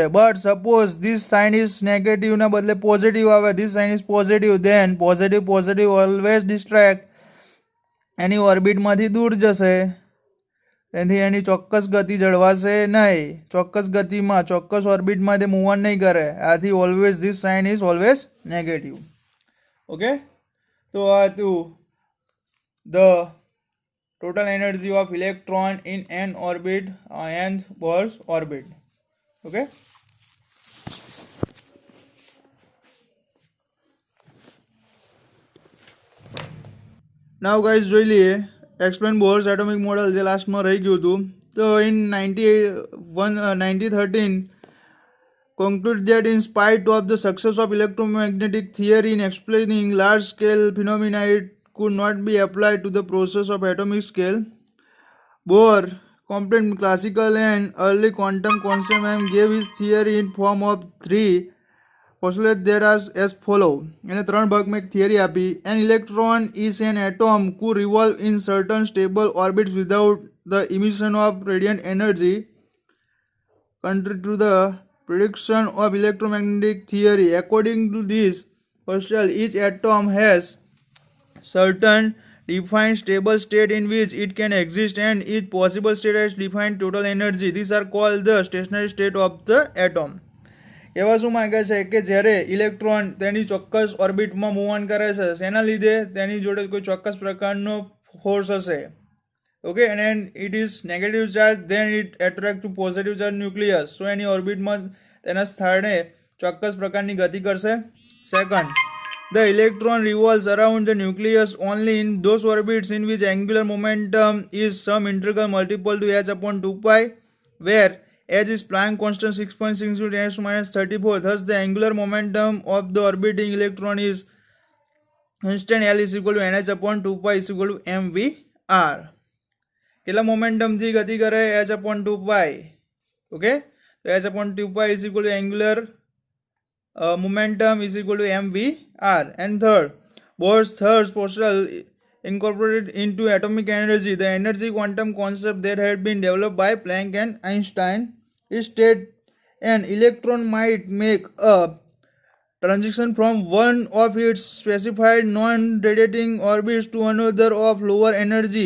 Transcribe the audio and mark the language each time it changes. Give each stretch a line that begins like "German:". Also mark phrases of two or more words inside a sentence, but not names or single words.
English: but suppose this sign is
Gujarati: નેગેટિવના બદલે પોઝિટિવ આવે,
English: this sign is positive, then positive always distract
Gujarati: એની ઓર્બિટમાંથી દૂર જશે, તેથી એની ચોક્કસ ગતિ જળવાશે નહીં. ચોક્કસ ગતિમાં ચોક્કસ ઓર્બિટમાં તે
English: move on
Gujarati: નહીં કરે.
English: આથી always this sign is always negative.
Gujarati: ઓકે, તો આ હતું
English: ધ total energy of electron in an orbit, nth Bohr's orbit. Okay. Now guys
Gujarati: જોઈ લઈએ
English: explain Bohr's atomic model
Gujarati: જે લાસ્ટમાં રહી ગયું હતું.
English: તો in 1913 conclude that in spite of the success of electromagnetic theory in explaining large scale phenomena, it could not be applied to the process of atomic scale. Bohr, compared classical and early quantum concepts, and gave his theory in form of three postulates that are as follow.
Gujarati: એને ત્રણ ભાગમાં એક થિયરી આપી.
English: An electron is an atom who revolve in certain stable orbits without the emission of radiant energy. Contrary to the prediction of electromagnetic theory, according to this postulate, each atom has certain defined stable state in which it can exist, and each possible state has defined total energy. These are called the stationary state of the atom.
Gujarati: એવા શું માંગે છે કે જ્યારે ઇલેક્ટ્રોન તેની ચોક્કસ ઓર્બિટમાં
English: move on
Gujarati: કરે છે, શેના લીધે? તેની જોડે કોઈ ચોક્કસ પ્રકારનો ફોર્સ હશે. ઓકે,
English: and it is negative charge, then it attract to positive charge nucleus.
Gujarati: સો એની ઓર્બિટમાં તેના સ્થળે ચોક્કસ પ્રકારની ગતિ કરશે. સેકન્ડ,
English: the electron revolves around the nucleus only in those orbits in which angular momentum is some integral multiple to h upon 2 pi, where h is Planck constant 6.6 × 10⁻34. Thus, the angular momentum of the orbiting electron is constant L is equal to nh upon 2 pi is equal to mvr.
Gujarati: કેટલા મોમેન્ટમથી ગતિ કરે?
English: h upon 2 pi.
Gujarati: ઓકે, તો
English: h upon 2 pi is equal to angular momentum is equal to mvr. And third, Bohr's third postulate incorporated into atomic energy the energy quantum concept that had been developed by Planck and Einstein. It stated an electron might make a transition from one of its specified non-radiating orbits to another of lower energy.